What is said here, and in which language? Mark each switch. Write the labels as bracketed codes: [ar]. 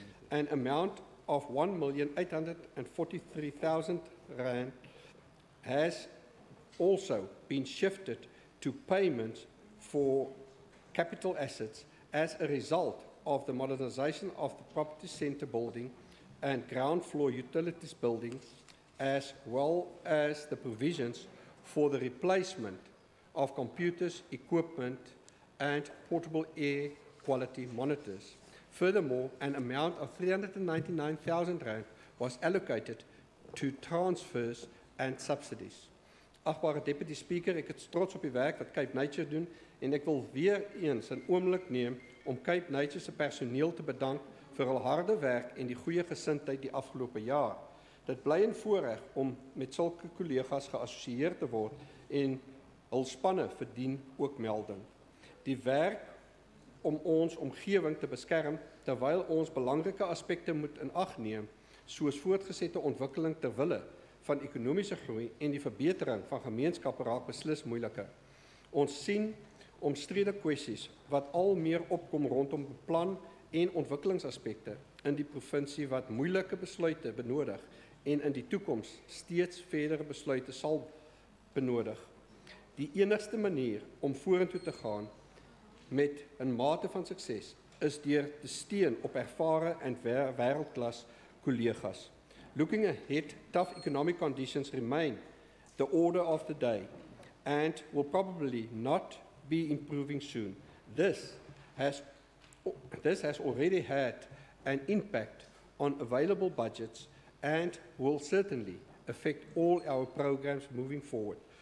[en] An amount of 1,843,000 rand has also been shifted to payments for capital assets as a result of the modernisation of the property centre building and ground floor utilities buildings, as well as the provisions for the replacement of computers, equipment, and portable air quality monitors. Furthermore, an amount of R399,000 was allocated to transfers and subsidies. [af] Achtbare Deputy Speaker, ek is trots op die werk wat Cape Nature doen en ek wil weer eens 'n oomblik neem om Cape Nature se personeel te bedank vir hul harde werk en die goeie gesindheid die afgelope jaar. Dit bly 'n voorreg om met sulke kollegas geassosieer te word en hul spanne verdien ook melding. Die werk om ons omgewing te beskerm terwyl ons belangrike aspekte moet in ag neem, soos voortgesette ontwikkeling ter wille van ekonomiese groei en die verbetering van gemeenskappe raak beslis moeiliker. Ons sien omstrede kwessies wat al meer opkom rondom beplan en ontwikkelingsaspekte in die provinsie wat moeilike besluite benodig en in die toekoms steeds verdere besluite sal benodig. Die enigste manier om vorentoe te gaan met 'n mate van sukses is deur te steun op ervare en wêreldklas kollegas. [en] Looking ahead, tough economic conditions remain the order of the day and will probably not be improving soon. This has already had an impact on available budgets and will certainly affect all our programs moving forward.